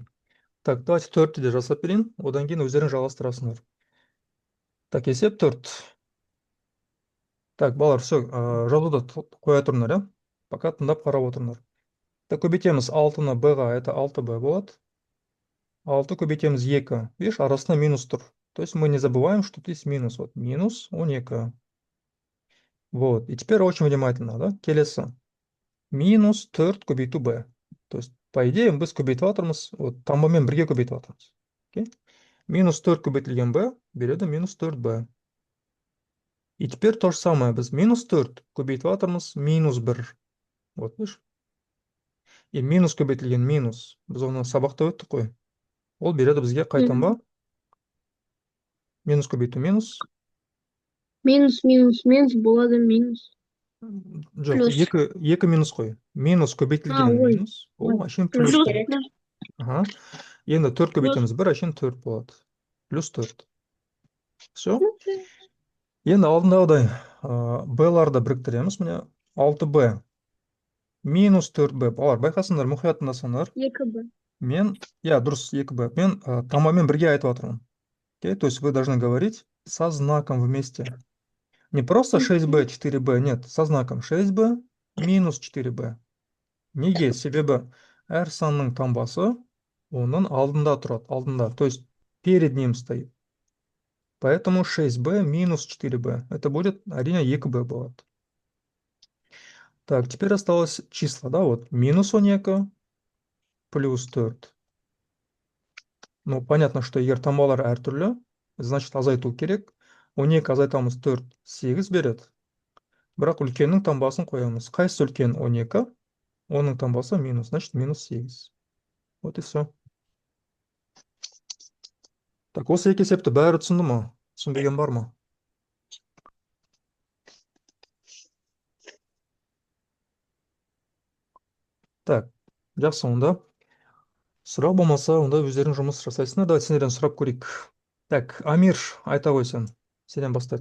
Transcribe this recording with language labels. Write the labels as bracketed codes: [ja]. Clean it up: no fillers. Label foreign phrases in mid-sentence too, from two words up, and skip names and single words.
[ru] Так, давайте [kk] 4-ті де жасап берейін. Одан кейін өздерің жалғастырасыңдар. Так, есеп 4. Так, балалар, все, жазуды қоя тұрыңдар, ja? Пока тыңдап қарап отырыңдар. Так, көбейтеміз 6-ны b-ға, это 6b болады. 6 көбейтеміз 2. Видишь, арасында минус тұр. [ru] То есть мы не забываем, что тут есть минус. Вот, минус 12. Вот, и теперь очень внимательно, да? [kk] Келесі. Минус 4 көбейту b. [ru] То есть, по идее, [kk] біз көбейтіп жатырмыз, вот, таңбамен бірге көбейтіп жатырмыз. Окей? Минус 4 көбейтілген b береді минус 4b. [ru] И теперь то же самое, [kk] біз минус 4 көбейтіп жатырмыз, минус 1. [ru] Вот, видишь? [kk] И минус көбейтілген минус. Біз оны сабақта өттік қой. Ол береді бізге қайтанба? Минус көбейту минус. Минус болады минус. Жоқ, Плюс. екі минус қой. Минус көбейтілген ой. минус. Ол әшейін Плюс плюс керек. болады. Ага. Енді 4 көбейтеміз 1, әшейін 4 болады. Плюс 4. Все. Енді алдындағыдай b-ларды біріктіреміз. Міне 6b минус 4b. Балар, байқасыңдар, мұқият тыңдасаңдар. 2b. Мен, дұрыс 2b. Мен таңбамен бірге айтып жатырмын. Окей, [ru] то есть вы должны говорить со знаком вместе. Не просто 6b, 4b, нет, со знаком 6b минус 4b. [kk] Неге? Себебі әр санның таңбасы оның алдында тұрады, алдында, [ru] то есть перед ним стоит. Поэтому 6b минус 4b. Это будет, [kk] әрине, 2b болады. [ru] Так, теперь осталось числа, да, вот, минус 12 плюс 4. Ну, понятно, что [kk] егер таңбалар әртүрлі, значит, азайту керек. 12 азайтамыз 4, 8 береді. Бірақ үлкеннің таңбасын қоямыз. Қайсы үлкен? 12. Оның таңбасы минус, [ru] значит, минус 8. Вот и все. Так, [kk] осы екі есепті бәрі түсінді ма? Түсінбеген бар ма? Так, жақсы, онда. Сұрақ болмаса, онда өздерің жұмыс жасайсыңдар. Давай сендерден сұрап көрейік. Так, Амир, айта ғой сен. Сенен бастайық.